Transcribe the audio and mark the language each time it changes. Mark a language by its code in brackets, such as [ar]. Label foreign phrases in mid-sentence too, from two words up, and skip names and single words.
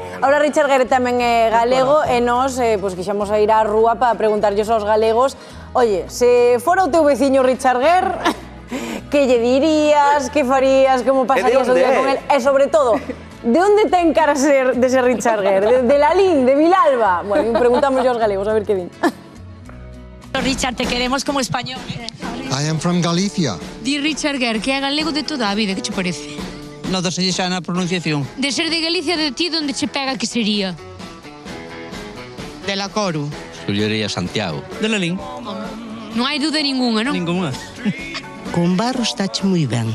[gl] Ahora Richard Gere tamén é galego e nós pues, quixemos a ir á rúa para preguntarlles aos galegos oye, se fora o teu veciño Richard Gere que lle dirías, que farías, como pasarías o onde día é? con el e sobre todo de onde ten cara de ser Richard Gere? De Lalín, de Vilalba? Bueno, preguntamos aos galegos a ver que din. [es] Richard, te queremos como español. [en] I am from Galicia. [gl] Di Richard Gere que é galego de toda a vida, que che parece? Nota se xa na pronunciación. De ser de Galicia, de ti, donde che pega que sería? [es] De la Coru. [gl] Escollería Santiago. De Lalín. Non hai dúda ningunha, non? [es] Ninguna. [gl] Con Barro estáche moi ben.